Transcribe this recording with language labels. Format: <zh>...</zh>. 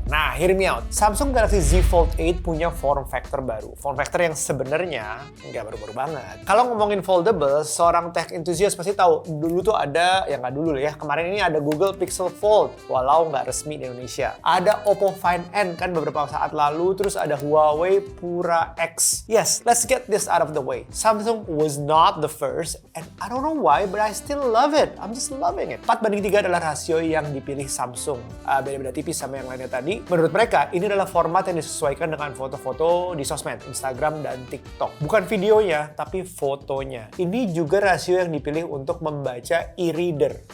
<id>Nah,</id> <en>hear me out.</en> <id>Samsung Galaxy Z Fold 8 punya form factor baru. Form factor yang sebenarnya nggak baru-baru banget. Kalau ngomongin foldable, seorang tech enthusiast pasti tahu. Dulu tuh ada, ya nggak dulu lah ya, kemarin ini ada Google Pixel Fold, walau nggak resmi di Indonesia. Ada Oppo Find N kan beberapa saat lalu, terus ada Huawei Pura X.</id> <en>Yes, let's get this out of the way. Samsung was not the first, and I don't know why, but I still love it. I'm just loving it.</en> <id>4:3 adalah rasio yang dipilih Samsung. Beda-beda tipis sama yang lainnya tadi. Menurut mereka, ini adalah format yang disesuaikan dengan foto-foto di sosmed, Instagram dan TikTok. Bukan videonya, tapi fotonya. Ini juga rasio yang dipilih untuk membaca e-reader.</id>